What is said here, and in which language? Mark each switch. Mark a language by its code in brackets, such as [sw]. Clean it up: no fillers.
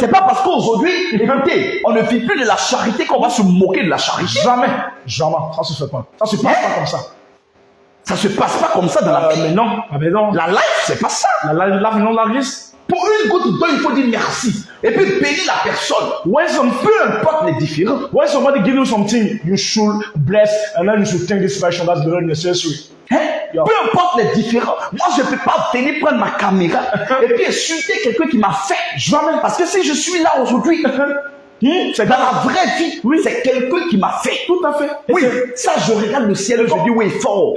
[fr] C'est pas parce qu'aujourd'hui, écoutez, on ne vit plus de la charité qu'on va se moquer de la charité. Jamais. Ça se fait pas. Ça se passe pas comme ça. Ça se passe pas comme ça dans la vie. Mais non. La life, c'est pas ça. La life, non, la vie. Pour une goutte d'eau, il faut dire merci. Et puis bénir la personne. Peu importe les différents. [en] When somebody give you something, you should bless and then you should thank this person. That's very necessary. [fr] Peu importe les différents. Moi, je ne peux pas venir prendre ma caméra et puis insulter quelqu'un qui m'a fait. Jamais. Parce que si je suis là aujourd'hui, c'est dans la vraie vie. Oui. C'est quelqu'un qui m'a fait. Tout à fait. Oui. Ça, je regarde le ciel et je dis oui, fort.